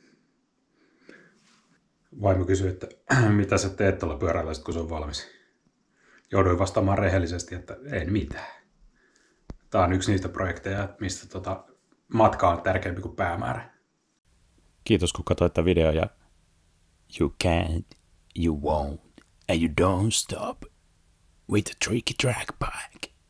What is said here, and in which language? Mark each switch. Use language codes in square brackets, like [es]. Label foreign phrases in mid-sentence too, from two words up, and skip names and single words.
[fi] Vaimo kysyi, että mitä sä teet tuolla pyörällä, kun se on valmis. Jouduin vastaamaan rehellisesti, että ei mitään. Tää on yksi niistä projekteja, mistä matka on tärkeämpi kuin päämäärä. Kiitos kun katsoit tätä videoa ja [en] you can't, you won't, and you don't stop with a tricky track bike.